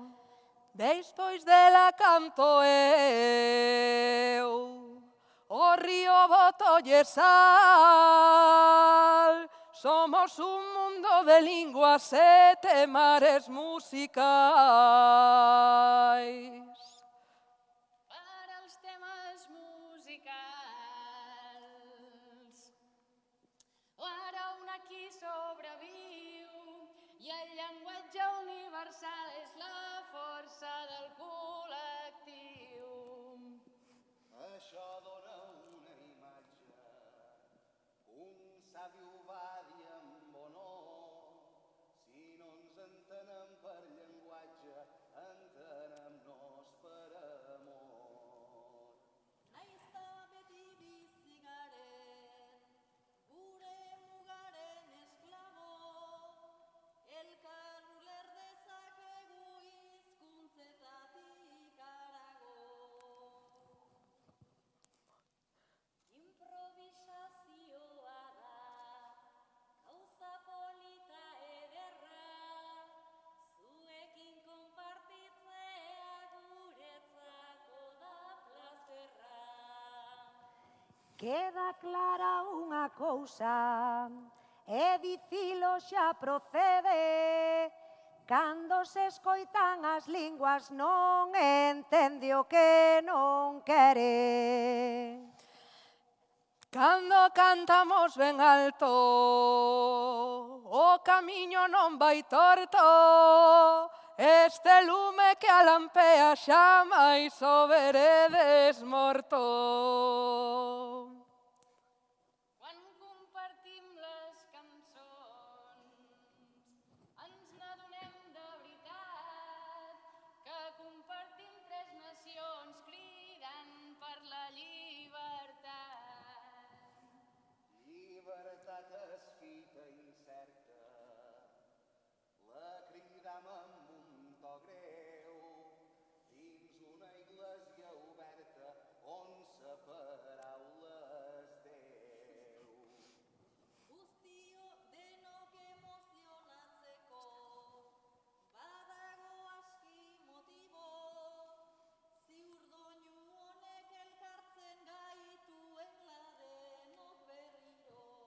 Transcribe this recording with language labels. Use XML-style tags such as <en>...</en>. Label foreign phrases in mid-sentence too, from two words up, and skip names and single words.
<gl>Despois dela canto eu, o río botolle sal. Somos un mundo de linguas e temares musicais.</gl> <ca>Per als temes musicals, ara un aquí sobreviu i el llenguatge universal és la força del col·lectiu. Això dona una imatge, un savi ho va dir amb honor. Si no ens entenem per llenguatge, entenem-nos per amor.</ca> <eu>Naizta beti bizi garen, gure mugaren esklabo, elkar uler dezakegu hizkuntzetatik harago. Improvisazioa da, gauza polita ederra, zuekin konpartitzea guretzako da plazerra.</eu> <gl>Queda clara unha cousa, e dicilo xa procede. Cando se escoitan as linguas non entende o que non quere. Cando cantamos ben alto, o camiño non vai torto. Este lume que alampea xa máis o veredes morto.</gl> <ca>Quan compartim les cançons, ens n'adonem de veritat que compartim tres nacions cridant per la llibertat. Llibertat és fita incerta, la cridam amb un to greu, dins una iglesia oberta on sa paraula és Déu.</ca> <eu>Guztio denok emozionatzeko, badago aski motibo, ziur doinu honek elkartzen gaituela denok berriro.</eu>